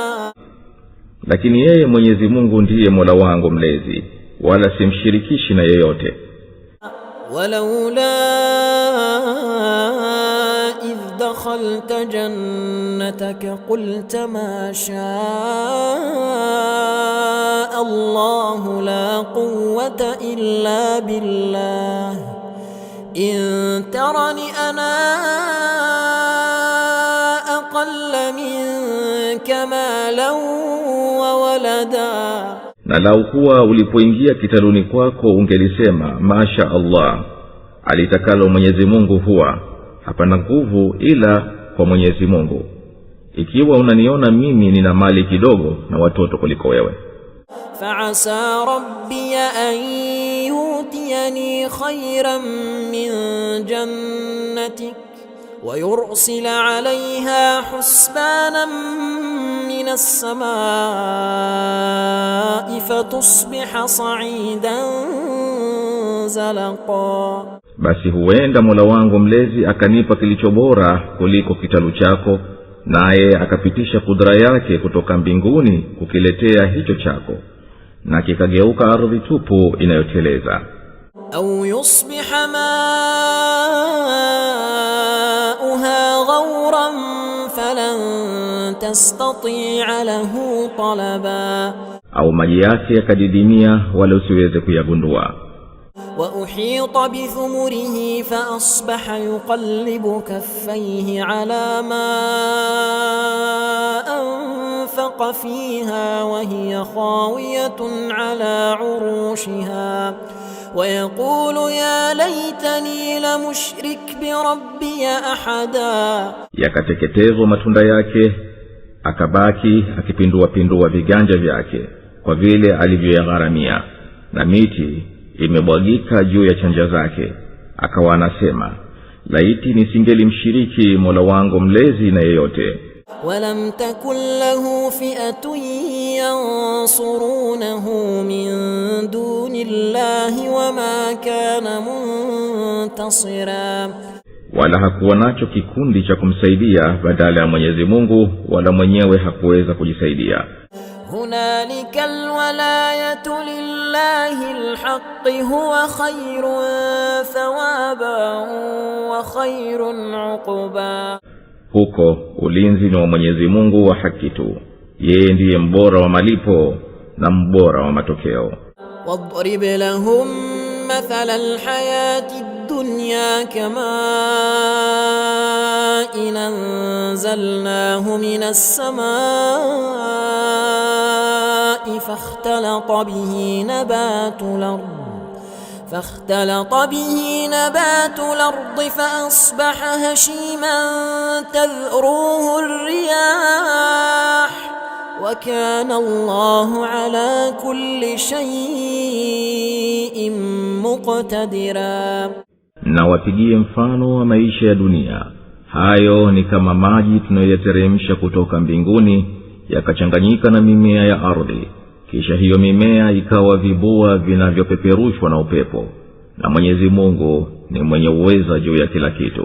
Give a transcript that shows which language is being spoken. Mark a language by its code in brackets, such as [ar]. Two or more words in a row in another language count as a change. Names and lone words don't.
[sw] Lakini yeye Mwenyezi Mungu ndiye Mola wangu mlezi, wala simshirikishi na yeyote. [ar] ولولا إذ دخلت جنتك قلت ما شاء الله لا قوة إلا بالله إن ترني أنا أقل منك مالا وولدا. [sw] Na lau kuwa ulipoingia kitaluni kwako ungelisema [ar] ما شاء الله, [sw] alitakalo Mwenyezi Mungu huwa, hapana nguvu ila kwa Mwenyezi Mungu, ikiwa unaniona mimi nina mali kidogo na watoto kuliko wewe. [ar] فعسى ربي أن يؤتيني خيرا من جنتك ويرسل عليها حسبانا من السماء فتصبح صعيدا زلقا. [sw] Basi huenda Mola wangu mlezi akanipa kilicho bora kuliko kitalu chako, naye akapitisha kudra yake kutoka mbinguni kukiletea hicho chako, na kikageuka ardhi tupu inayoteleza. [ar] أو يصبح ماؤها غورا فلن تستطيع له طلبا. [sw] Au maji yake yakadidimia wala usiweze kuyagundua. [ar] وأحيط بثمره فأصبح يقلب كفيه على ما أنفق فيها وهي خاوية على عروشها ويقول يا ليتني لمشرك بربي أحدا. [sw] Yakateketezwa matunda yake, akabaki akipindua pindua viganja vyake kwa vile alivyoyagharamia, na miti imebwagika juu ya chanja zake, akawa anasema, laiti nisingelimshiriki Mola wangu mlezi na yeyote. [ar] ولم تكن له فئة ينصرونه من دون الله وما كان منتصرا, [sw] wala hakuwa nacho kikundi cha kumsaidia badala ya Mwenyezi Mungu, wala mwenyewe hakuweza kujisaidia. [ar] هنالك الولاية لله الحق هو خير ثوابا وخير عقبا, [sw] huko ulinzi ni wa Mwenyezi Mungu wa haki tu, yeye ndiye mbora wa malipo na mbora wa matokeo. [ar] واضرب لهم مثل الحياة الدنيا كماء أنزلناه من السماء فاختلط به نبات الأرض فأصبح هشيما تذروه الرياح وكان الله على كل شيء مقتدرا. [sw] Na wapigie mfano wa maisha ya dunia, hayo ni kama maji tunayoteremsha kutoka mbinguni yakachanganyika na mimea ya ardhi, kisha hiyo mimea ikawa vibua vinavyopeperushwa na upepo, na Mwenyezi Mungu ni mwenye uweza juu ya kila kitu.